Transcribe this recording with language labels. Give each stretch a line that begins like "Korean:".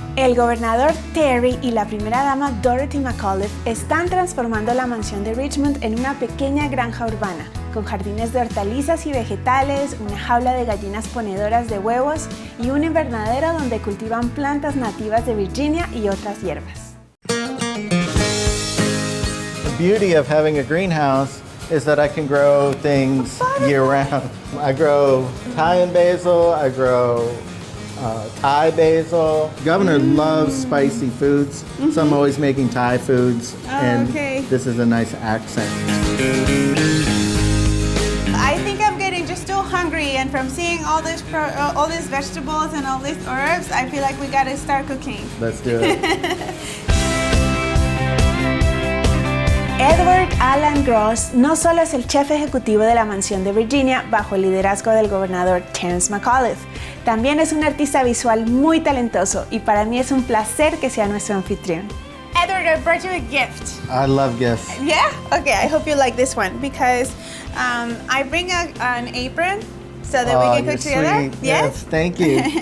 Spanish: El gobernador Terry y la primera dama Dorothy McAuliffe están transformando la mansión de Richmond en una pequeña granja urbana, con jardines de hortalizas y vegetales, una jaula de gallinas ponedoras de huevos y un invernadero donde cultivan plantas nativas de Virginia y otras hierbas.
English: The beauty of having a greenhouse is that I can grow things year-round. I grow Thai and basil, I grow Thai basil. Governor loves spicy foods, so I'm always making Thai foods, and this is a nice accent. I think I'm getting just too hungry, and from seeing all these vegetables and all these herbs, I feel like we gotta start cooking. Let's do it.
Spanish: Edward Alan Gross no solo es el chef ejecutivo de la mansión de Virginia bajo el liderazgo del gobernador Terrence McAuliffe, también es un artista visual muy talentoso y para mí es un placer que sea nuestro anfitrión.
English: Edward, I brought you a gift. I love gifts. Yeah? Okay, I hope you like this one because I bring an apron so that we can cook together. Sweet. Yes, thank you.